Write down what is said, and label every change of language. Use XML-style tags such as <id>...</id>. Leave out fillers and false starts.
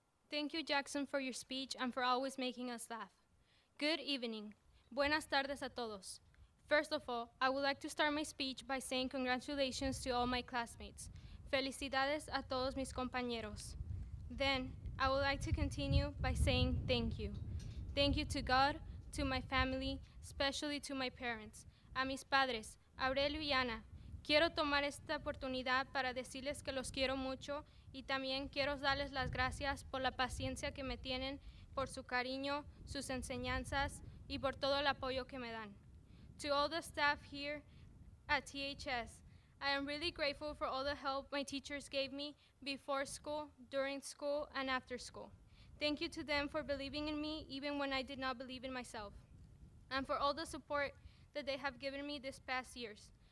<en>Thank you, Jackson, for your speech and for always making us laugh. Good evening.</en> <es>Buenas tardes a todos.</es> <en>First of all, I would like to start my speech by saying congratulations to all my classmates.</en> <es>Felicidades a todos mis compañeros.</es> <en>Then, I would like to continue by saying thank you. Thank you to God, to my family, especially to my parents,</en> <es>a mis padres,</es> <en>Aurelio y Ana.</en> <es>Quiero tomar esta oportunidad para decirles que los quiero mucho y también quiero darles las gracias por la paciencia que me tienen, por su cariño, sus enseñanzas y por todo el apoyo que me dan.</es> <en>To all the staff here at THS, I am really grateful for all the help my teachers gave me before school, during school, and after school. Thank you to them for believing in me even when I did not believe in myself, and for all the support that they have given me this past years.</en>